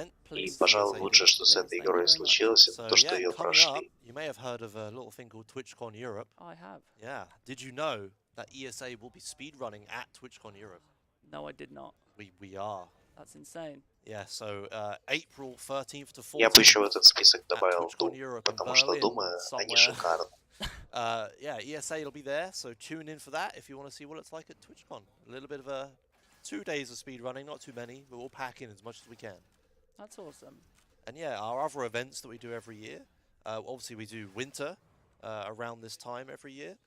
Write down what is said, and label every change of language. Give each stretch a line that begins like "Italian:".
Russian: И, пожалуй, лучшее, что с этой игрой случилось, это то, что ее прошли.
English: You may have heard of a little thing called TwitchCon Europe. I have. Yeah. Did you know that ESA will be speedrunning at TwitchCon Europe? No, I did not. We are. That's insane. Yeah, so April 13th to 14th.
Russian: Я бы еще в этот список добавил Doom, потому что Думы, они шикарны.
English: Yeah, ESA will be there, so tune in for that if you want to see what it's like at TwitchCon. A little bit of a 2 days of speed running, not too many, but we'll pack in as much as we can. That's awesome. And yeah, our other events that we do every year, obviously we do winter around this time every year.